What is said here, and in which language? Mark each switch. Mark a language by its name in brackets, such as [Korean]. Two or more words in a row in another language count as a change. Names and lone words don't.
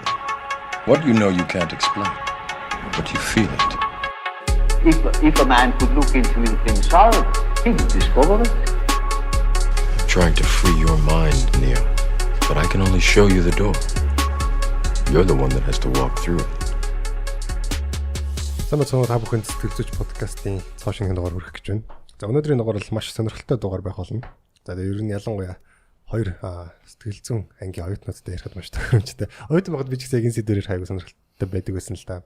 [English] What you know you can't explain, but you feel it. If a man could look into himself, he would discover it. I'm trying to free your mind, Neo, but I can only show you the door. You're the one that has to walk through it. [Mongolian] Самбай та бүхэнд сэтгэл зүйч подкастын цоошингийн дугаар хүргэх гэж байна. За өнөөдрийн дугаар бол маш сонирхолтой дугаар байх болно. За ер нь ялангуяа хоёр сэтгэл зүйн ангийн оюутнуудтай ярихад маш тохиромжтой. Оюутан байхад би ч гэсэн энэ сэдвээр хайгуу сонирхолтой байдаг байсан л да.